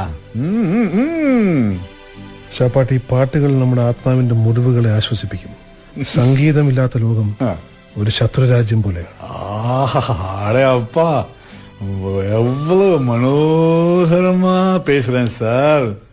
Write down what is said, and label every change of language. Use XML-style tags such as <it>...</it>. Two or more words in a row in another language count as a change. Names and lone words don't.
<ml>ശാപ്പാട്ടി, പാട്ടുകൾ നമ്മുടെ ആത്മാവിന്റെ മുറിവുകളെ ആശ്വസിപ്പിക്കും. സംഗീതമില്ലാത്ത ലോകം ഒരു ശത്രുരാജ്യം പോലെയാണ്.</ml> <ta>அடே அப்பா, எவ்வளவு മനോഹരമാ பேசுறேன் சார்.</ta>